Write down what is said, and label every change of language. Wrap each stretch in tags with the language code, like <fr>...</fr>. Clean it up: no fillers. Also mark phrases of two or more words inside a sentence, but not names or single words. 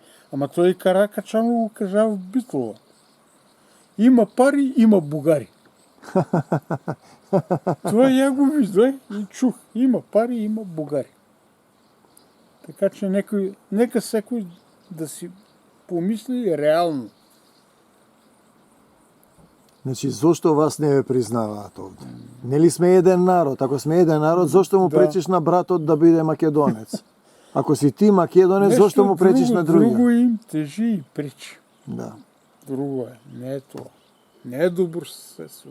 <bg>Ама той и Каракачанов го кажа в Битола. Има пари, има бугари. Това я го виждах и чух. Има пари, има бугари. Така че нека всекой да си помисли реално.</bg> <mk>Значи, зошто вас не ве признаваат овде? Нели сме еден народ? Ако сме еден народ, зошто му пречиш на братот да биде македонец? Ако си ти македонец, зошто му пречиш на другия?</mk> <bg>Друго им тежи и пречи. Да. Друго е. Не е това. Не е добро съседство.</bg>